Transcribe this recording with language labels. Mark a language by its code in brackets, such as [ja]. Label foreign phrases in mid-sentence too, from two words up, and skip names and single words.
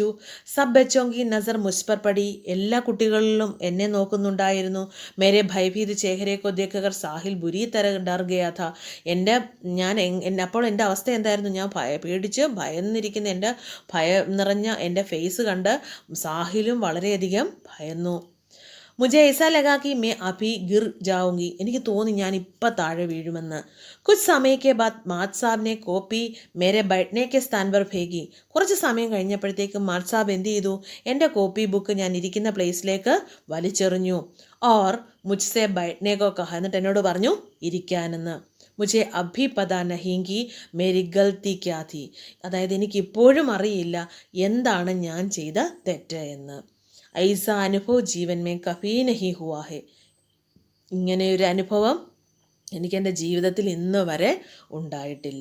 [hi] सब बच्चों की नज़र मुझ पर पड़ी, [ml] എല്ലാ കുട്ടികളിലും എന്നെ നോക്കുന്നുണ്ടായിരുന്നു. [hi] मेरे भयभीत चेहरे को देखकर साहिल बुरी तरह डर गया था, [ml] അപ്പോൾ എൻ്റെ അവസ്ഥ എന്തായിരുന്നു, ഞാൻ പേടിച്ച് ഭയന്നിരിക്കുന്ന എൻ്റെ ഭയം നിറഞ്ഞ എൻ്റെ ഫേസ് കണ്ട് സാഹിലും വളരെയധികം ഭയന്നു. [hi] മുझे ऐसा लगा कि मैं अभी गिर जाऊंगी, [ml] എനിക്ക് തോന്നി ഞാൻ ഇപ്പം താഴെ വീഴുമെന്ന്. [hi] കുछ समय के बाद मात साब ने कॉपी मेरे बैठने के स्थान पर फेंकी, [ml] കുറച്ച് സമയം കഴിഞ്ഞപ്പോഴത്തേക്കും മാത് സാബ് എന്ത് ചെയ്തു, എൻ്റെ [en] copy book [ml] ഞാൻ ഇരിക്കുന്ന പ്ലേസിലേക്ക് വലിച്ചെറിഞ്ഞു. [hi] और मुझसे बैठने को कहा, [ml] എന്നിട്ട് എന്നോട് പറഞ്ഞു ഇരിക്കാനെന്ന്. [hi] मुझे अभी पता नहीं कि मेरी गलती क्या थी, [ml] അതായത് എനിക്കിപ്പോഴും അറിയില്ല എന്താണ് ഞാൻ ചെയ്ത തെറ്റ് എന്ന്. [hi] ऐसा अनुभव जीवन में कभी नहीं हुआ है, [ml] ഇങ്ങനെയൊരു അനുഭവം എനിക്കെൻ്റെ ജീവിതത്തിൽ ഇന്ന് വരെ ഉണ്ടായിട്ടില്ല.